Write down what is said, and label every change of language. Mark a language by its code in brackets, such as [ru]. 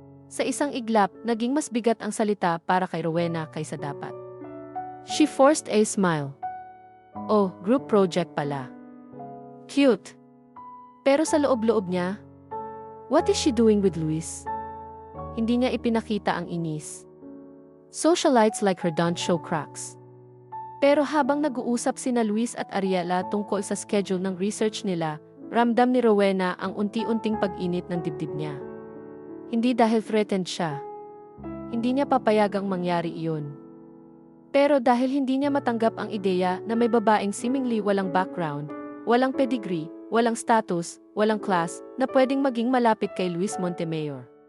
[tl] Sa isang iglap, naging mas bigat ang salita para kay Rowena kaysa dapat. [en] She forced a smile. Oh, group project pala. Cute. [tl] Pero sa loob-loob niya, [en] what is she doing with Luis? [tl] Hindi niya ipinakita ang inis. [en] Socialites like her don't show cracks. [tl] Pero habang nag-uusap sina Luis at Ariela tungkol sa schedule ng research nila, ramdam ni Rowena ang unti-unting pag-init ng dibdib niya. Hindi dahil threatened siya. Hindi niya papayagang mangyari iyon. Pero dahil hindi niya matanggap ang ideya na may babaeng seemingly walang background, walang pedigree, walang status, walang class, na pwedeng maging malapit kay Luis Montemayor.